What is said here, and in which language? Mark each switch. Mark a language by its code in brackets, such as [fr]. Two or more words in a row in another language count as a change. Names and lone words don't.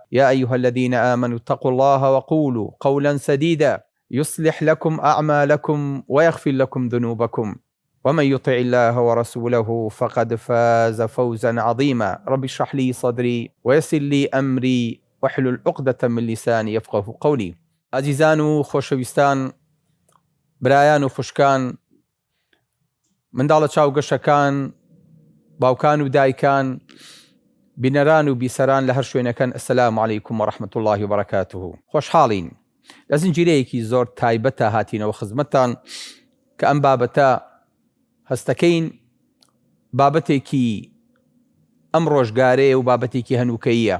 [ar] يا أيها الذين آمنوا اتقوا الله وقولوا قولا سديدا يصلح لكم أعمالكم ويغفر لكم ذنوبكم، ومن يطع الله ورسوله فقد فاز فوزا عظيما. رب اشرح لي صدري ويسر لي أمري واحلل عقدة من لساني يفقهوا قولي. [ckb] عزیزان و خۆشەویستان، برایان و خوشکان، منداڵە چاوگەشەکان، باوکان و دایکان، بینەران و بیسەران لە هەر شوێنەکەن، [ar] ئەسەلامو عەلەیکوم وەڕەحمەتوڵڵاهی وبەرەکاتوهو. [ckb] خۆشحاڵین لە زنجیرەیەکی زۆر تایبەتە هاتینەوە خزمەتتان کە ئەم بابەتە هەستەکەین بابەتێکی ئەم ڕۆژگارەیە و بابەتێکی هەنووکەییە.